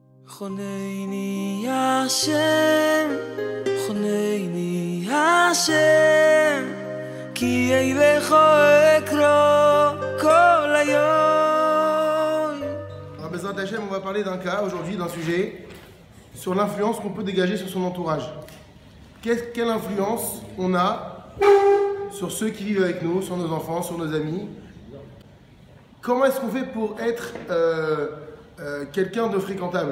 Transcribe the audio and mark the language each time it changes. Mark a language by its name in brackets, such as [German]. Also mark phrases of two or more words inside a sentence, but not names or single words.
[Hebrew] חונני השם, חונני השם, כי אליך אקרא כל היום. Alors, בעזרת השם, [French] on va parler d'un cas aujourd'hui, d'un sujet sur l'influence qu'on peut dégager sur son entourage. Quelle influence on a sur ceux qui vivent avec nous, sur nos enfants, sur nos amis? Comment est-ce qu'on fait pour être quelqu'un de fréquentable?